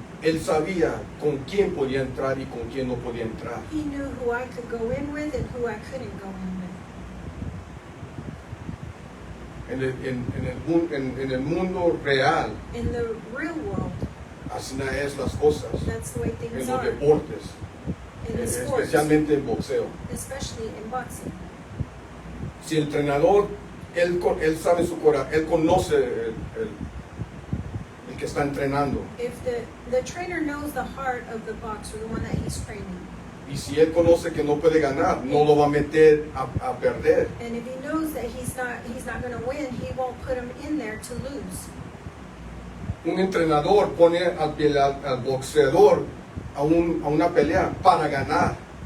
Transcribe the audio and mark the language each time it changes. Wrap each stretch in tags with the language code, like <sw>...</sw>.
<es>él sabía con quién podía entrar y con quién no podía entrar.</es> <en>he knew who I could go in with and who I couldn't go in with.</en> <es>En el mundo real,</es> <en>In the real world,</en> <es>así es las cosas,</es> <en>that's the way</en> <es>en</es> <en>things</en> <es>los</es> <en>are.</en> <es>deportes,</es> <en>In the sports,</en> <es>especialmente en boxeo.</es> <en>especially in boxing.</en> <es>Si el entrenador, él sabe su corazón, él conoce el que está entrenando.</es> <en>If the trainer knows the heart of the boxer, the one that he's training,</en> <es>Y si él conoce que no puede ganar, no lo va a meter a perder.</es> <en>and if he knows that he's not going to win, he won't put him in there to lose.</en> <es>Un entrenador pone al boxeador a una pelea para ganar.</es>